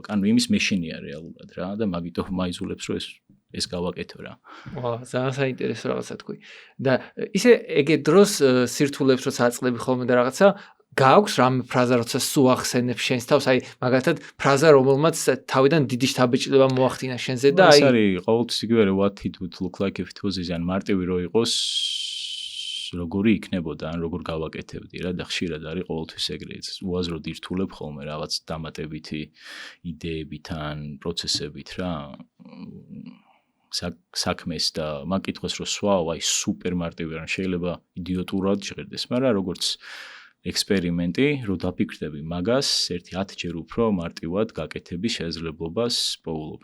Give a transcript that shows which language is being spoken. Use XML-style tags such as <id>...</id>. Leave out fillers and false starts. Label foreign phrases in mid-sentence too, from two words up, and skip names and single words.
<ka>ანუ იმის მეშინია რეალურად რა და მაგითო მაიზულებს რომ ეს გავაკეთო რა. ძალიან საინტერესო რაღაცა თქვი. და ისე ეგეთ დროს სირთულებს როცა აწყდები ხოლმე და რაღაცა გააქვს რამე ფრაზა როცა სულ ახსენებ შენს თავს, აი მაგალითად ფრაზა რომელმაც თავიდან დიდი შთაბეჭდილება მოახდინა შენზე და აი ეს არის ყოველთვის იგივე</ka> <en>what it would look like if it was easy,</en> <ka>ან მარტივი რო იყოს როგორი იქნებოდა, ან როგორ გავაკეთებდი რა და ხშირად არის ყოველთვის ეგრე. უაზროდ ირთულებ ხოლმე რაღაც დამატებითი იდეებით ან პროცესებით რა. საქმეს და მაგ კითხვას რო სვავ, აი სუპერ მარტივი რა, შეიძლება იდიოტურად ჟღერდეს, მაგრამ როგორც ექსპერიმენტი, რო დაფიქრდები მაგას, ერთი 10 ჯერ უფრო მარტივად გაკეთების შესაძლებლობას პოულობ.</ka>